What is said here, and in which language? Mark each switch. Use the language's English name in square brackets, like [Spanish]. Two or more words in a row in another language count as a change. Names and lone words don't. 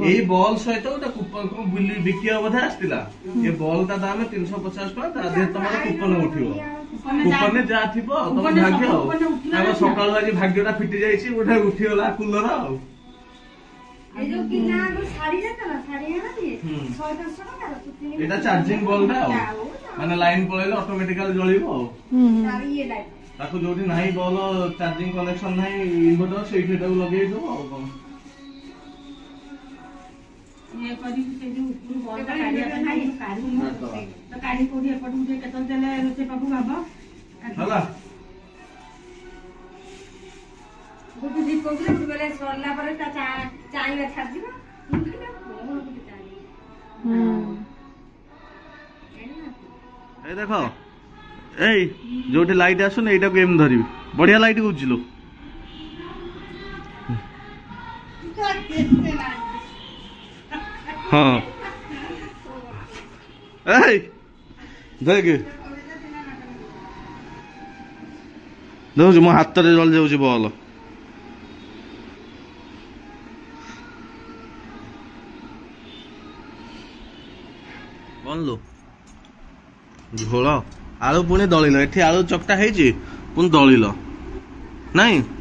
[Odia] ଏଇ ବଲ୍ ସହିତ ଗୋଟେ କୁପନ ବିକିବା ବୋଧେ ଆସିଥିଲା ଏ ବଲ୍ ଟା ଦାମ 350 ଟଙ୍କା ତା ଦେହରେ ତମର କୁପନ ଉଠିବ କୁପନରେ ଯାହା ଥିବ ତମ ଭାଗ୍ୟ ଆଉ ତାଙ୍କ ସକାଳୁ ଆଜି ଭାଗ୍ୟଟା ଫିଟି ଯାଇଛି ଗୋଟେ ଉଠିଗଲା କୁଲର ଆଉ ଏଇଟା ଚାର୍ଜିଂ ବଲ୍ ଟା ଆଉ ମାନେ ଲାଇନ ପଳେଇଲେ ଅଟୋମେଟିକାଲି ଜଳିବ ଆଉ ତାକୁ ଯୋଉଠି ନାହିଁ ବଲ୍ ଚାର୍ଜିଂ କନେକ୍ସନ ନାହିଁ ଇନଭର୍ଟର ସେଇଠି ତାକୁ ଲଗେଇ ଦବ ଆଉ କଣ ହେଲା ଏଇ ଦେଖ ଏଇ ଯୋଉଠି ଲାଇଟ୍ ଆସୁନି ଏଇଟାକୁ ଏମିତି ଧରିବି ବଢିଆ ଲାଇଟ୍ ବୁଝିଲୁ ହଁ এই ଦେଖ ଦେଖୁଛୁ ମୋ ହାତରେ ଜଳି ଯାଉଛି ବଲ୍ କଣଲୁ ଝୋଳ ଆଳୁ ପୁଣି ଦଳିଲ ଏଠି ଆଳୁ ଚକଟା ହେଇଛି ପୁଣି ଦଳିଲ ନାଇଁ